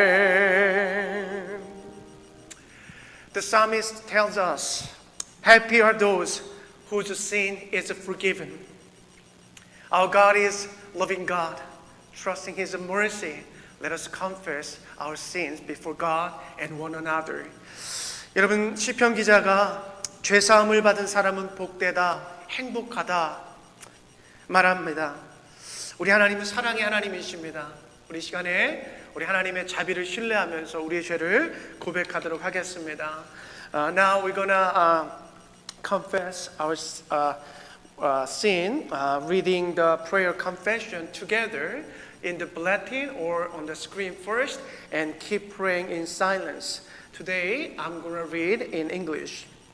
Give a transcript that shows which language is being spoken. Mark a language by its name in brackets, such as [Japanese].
[English] Amen. The psalmist tells us, happy are those whose sin is forgiven. Our God is loving God. Trusting his mercy, let us confess our sins before God and one another. [Korean] 여러분, 시편 기자가 죄 사함을 받은 사람은 복되다, 행복하다 말합니다. 우리 하나님은 사랑의 하나님이십니다. 우리 시간에 우리 하나님의 자비를 신뢰하면서 우리의 죄를 고백하도록 하겠습니다. [English] Now we're gonna confess our sin, reading the prayer confession together in the bulletin or on the screen first, and keep praying in silence. Today I'm gonna read in English.